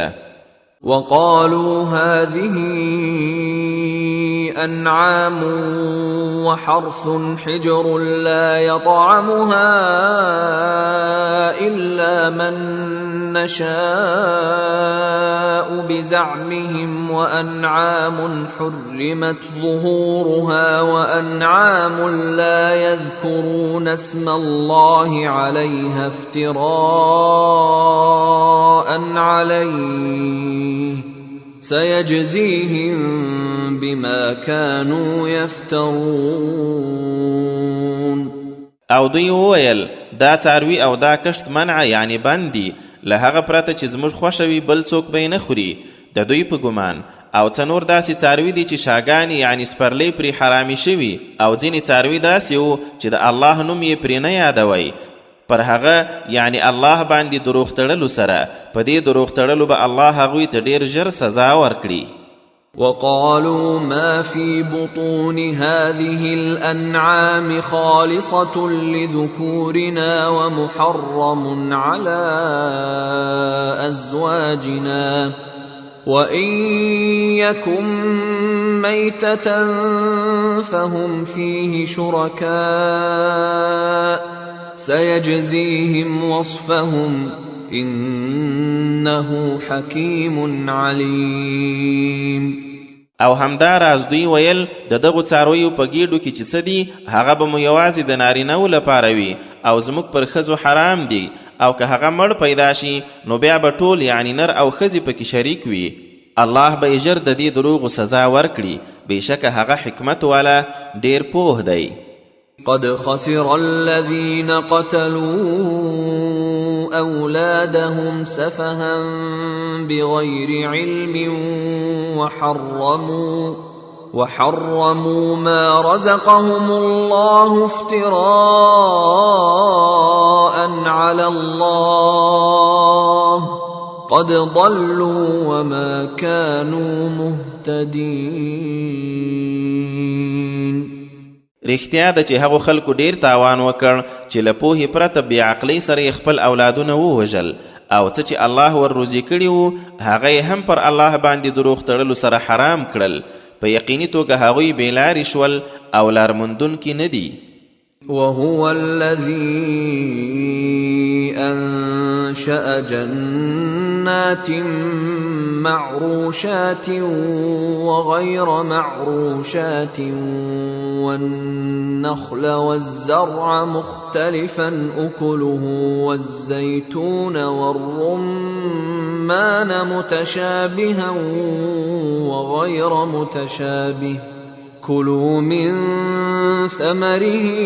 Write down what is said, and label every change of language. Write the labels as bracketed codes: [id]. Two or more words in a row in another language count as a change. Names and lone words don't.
[ar] وقالوا هذه أنعام وحرث حجر لا يطعمها إلا من نشاء بزعمهم وأنعام حرمت ظهورها وأنعام لا يذكرون اسم الله عليها افتراء عليه سيجزيهم بما كانوا يفترون. [ps] او دوی وویل دا څاروي او دا کښت منع یعنی بندي له هغه پرته چې زموږ خوښه وي بل څوک به یې نه خوري د دوی په ګمان او څه نور داسې څاروي دي چې شاګانې یعنی سپرلۍ پرې حرامي شوي او ځینې څاروي داسې وو چې د الله نوم یې پرې نه یادوئ پر هغه یعنی الله باندې دروغ تړلو سره په دې دروغ تړلو به الله هغوی ته ډېر ژر سزا ورکړي. [ar] وقالوا ما في بطون هذه الأنعام خالصة لذكورنا ومحرم على أزواجنا وإن يكن ميتة فهم فيه شركاء سيجزيهم وصفهم إنه حكيم عليم. [ps] او همدا راز دوی ویل د دغو څارویو په ګېډو کې چې څه دي هغه به مو یوازې د نارینهو لپاره وي او زموږ پر ښځو حرام دي او که هغه مړ پیدا شي نو بیا به ټول یعنی نر او ښځې پکې شریک وي. الله به یې ژر د دې دروغو سزا ورکړي بېشکه هغه حکمت والا ډېر پوه دی. [ar] قد خسر الذين قتلوا أولادهم سفها بغير علم وحرموا ما رزقهم الله افتراء على الله قد ضلوا وما كانوا مهتدين. [ps] رښتیا ده چې هغو خلکو ډیر تاوان وکړ چې له پوهې پرته بې عقلۍ سره یې خپل اولادونه ووژل او څه چې الله ور روزي کړي وو هغه یې هم پر الله باندې دروغ تړلو سره حرام کړل. په یقیني توګه هغوی بې لارې شول او لارموندونکي نه دي. [ar] وهو الذي أنشأ جنات معروشات وغير معروشات والنخل والزرع مختلفا أكله والزيتون والرمان متشابها وغير متشابه كلوا من ثمره